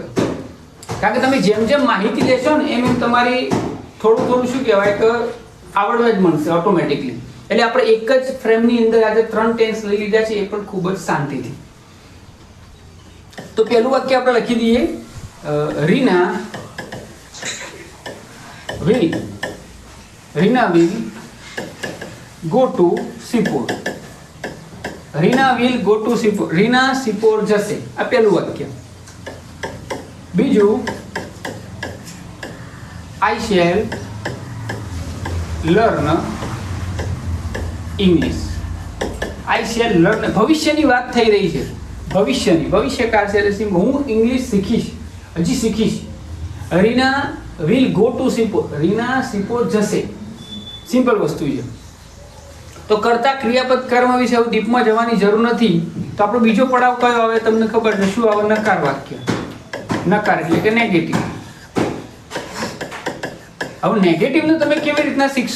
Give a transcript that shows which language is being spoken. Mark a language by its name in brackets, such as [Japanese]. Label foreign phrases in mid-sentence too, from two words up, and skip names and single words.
[Gujarati] કારણ કે તમે જેમ જેમ માહિતી લેશો ને એમ એમ તમારી થોડું શું કહેવાય કે આવડવા જ મળશે ઓટોમેટિકલી. એટલે આપણે એક જ ફ્રેમની અંદર આજે 3 ટેન્સ લઈ લીધા છે, એ પણ ખૂબ જ શાંતિથી. તો પહેલું વાક્ય આપણે લખી દઈએ. રીના [English] will go to Sipur. રીના will go to Sipur. [Gujarati] રીના સિપોર જશે. આ પહેલું વાક્ય. બીજું, [English] I shall learn English. I shall learn. [Gujarati] ભવિષ્યની વાત થઈ રહી છે. ભવિષ્યકાળ છે એટલે હું ઇંગ્લિશ શીખીશ, હજી શીખીશ. [English] રીના will go to Sipur. [Gujarati] રીના સિપોર જશે. સિમ્પલ વસ્તુ છે. તો કરતા ક્રિયાપદ કર્મ વિશે હવે ડીપમાં જવાની જરૂર નથી. તો આપણો બીજો પડાવ કયો આવે તમને ખબર છે? શું આવે? નકાર વાક્ય. નકાર એટલે કે નેગેટિવ. હવે નેગેટિવને તમે કેવી રીતના શીખશો?